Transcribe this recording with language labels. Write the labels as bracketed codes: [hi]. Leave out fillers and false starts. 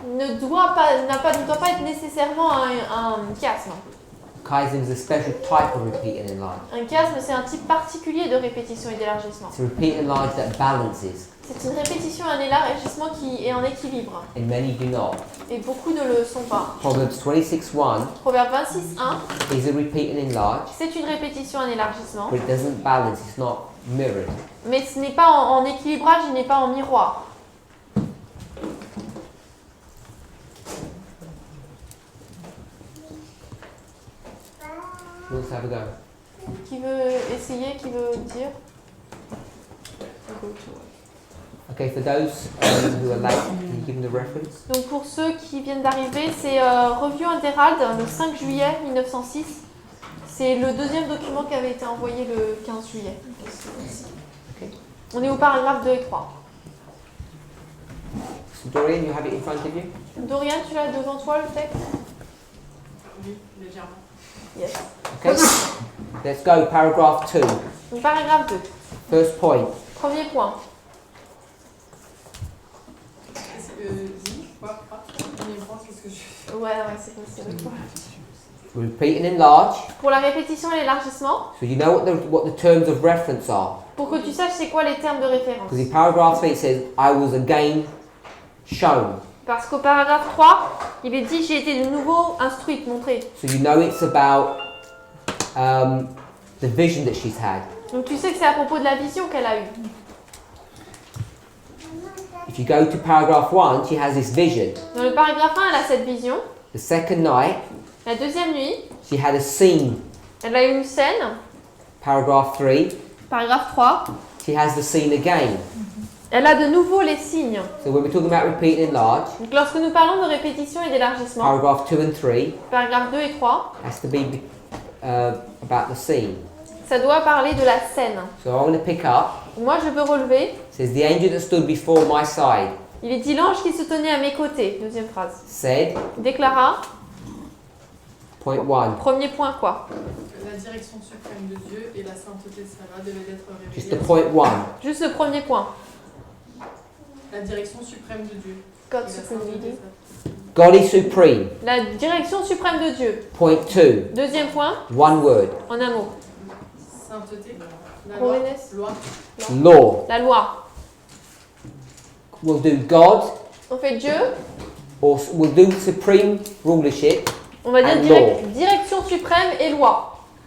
[fr] ne doit pas être nécessairement un chiasme. [en] Chiasm is a special type of repeat and enlarge. [fr] Un chiasme, c'est un type particulier de répétition et d'élargissement. [en] It's a repeat and enlarge that balances, [fr] C'est une répétition, un élargissement qui est en équilibre. [en] and many do not. [fr] Et beaucoup ne le sont pas. [en] Proverbs 26:1 [fr] Proverbe 26, 1, [en] is a repeat and enlarge, [fr] c'est une répétition, un élargissement. [en] but it doesn't balance. It's not mirrored. [fr] Mais ce n'est pas en équilibrage, il n'est pas en miroir. [en] Who wants to have a go? [fr] Qui veut essayer, qui veut dire? [en] Okay, for those who are late, can you give them the reference? [fr] Donc pour ceux qui viennent d'arriver, c'est Revue Interald, le 5 juillet 1906. C'est le deuxième document qui avait été envoyé le 15 juillet. [en] Okay. [fr] On est au paragraphe 2 et 3. [en] So Dorian, you have it in front of you? [fr] Dorian, tu l'as devant toi le texte? Oui, légèrement. [en] Yes. Okay. Let's go, paragraph 2. [fr] Donc paragraphe 2. [en] First point. [fr] Premier point. Dis, quoi? Premier point, c'est ce que je... Ouais, c'est possible. [en] Repeat and enlarge. [fr] Pour la répétition et l'élargissement, [en] So you know what the terms of reference are. [fr] pour que tu saches c'est quoi les termes de référence. [en] Because in paragraph 3 it says, I was again shown. [fr] Parce qu'au paragraphe 3, il est dit j'ai été de nouveau instruite, montrée. [en] So you know it's about the vision that she's had. [fr] Donc tu sais que c'est à propos de la vision qu'elle a eue. [en] If you go to paragraph 1, she has this vision. [fr] Dans le paragraphe 1, elle a cette vision. [en] The second night, [fr] La deuxième nuit, [en] she had a scene. [fr] elle a eu une scène. [en] Paragraph 3, [fr] Paragraphe 3, [en] she has the scene again. [fr] elle a de nouveau les signes. [en] So when we're talking about repeat and enlarge, [fr] Donc lorsque nous parlons de répétition et d'élargissement, [en] paragraph 2 and 3 [fr] paragraphe 2 et 3, [en] has to be about the scene. [fr] ça doit parler de la scène. [en] So I'm going to pick up. [fr] Moi, je peux relever. [en] It says, the angel that stood before my side [fr] Il est dit l'ange qui se tenait à mes côtés. Deuxième phrase. [en] said, [fr] Déclara. [en] point 1, [fr] Premier point quoi? La direction suprême de Dieu et la sainteté de Sarah devaient être [en] just the [fr] révélées. [en] point 1. [fr] Juste le premier point. La direction suprême de Dieu. [en] God [fr] et la [en] supreme [fr] sainteté de [en] leading. [fr] Sarah. [en] God is supreme. [fr] La direction suprême de Dieu. [en] Point 2. [fr] Deuxième point, [en] One word. [fr] en un mot. Sainteté. La loi. [en] Holiness. [fr] Loi. [en] Law. [fr] La loi. [en] We'll do God, [fr] On fait Dieu. [en] or we'll do supreme rulership. [fr] On va dire [en] And law. [fr] direction suprême et loi.